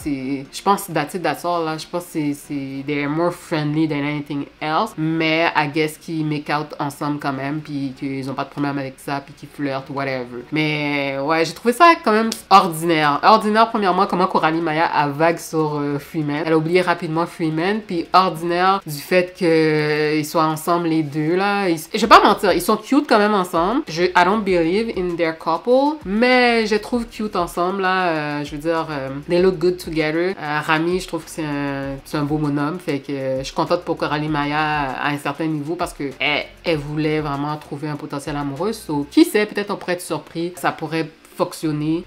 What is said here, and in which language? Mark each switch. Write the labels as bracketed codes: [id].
[fr] Je pense que [en] that's all, [fr] là. Je pense que [en] they're more friendly than anything else, [fr] mais [en] I guess [fr] qu'ils [en] make out [fr] ensemble quand même, puis qu'ils ont pas de problème avec ça, puis qu'ils flirtent, [en] whatever. [fr] Mais Mais ouais, j'ai trouvé ça quand même ordinaire. Ordinaire, premièrement, comment Coralie Maya a vague sur Freeman. Elle a oublié rapidement Freeman. Puis ordinaire du fait qu'ils soient ensemble les deux, là. Je vais pas mentir, ils sont cute quand même ensemble. [en] I don't believe in their couple. [fr] Mais je les trouve cute ensemble, là. Je veux dire, [en] they look good together. [fr] Rami, je trouve que c'est un beau bonhomme. Fait que je suis contente pour Coralie Maya à un certain niveau parce que elle voulait vraiment trouver un potentiel amoureux. So, qui sait, peut-être on pourrait être surpris. Ça pourrait fonctionner.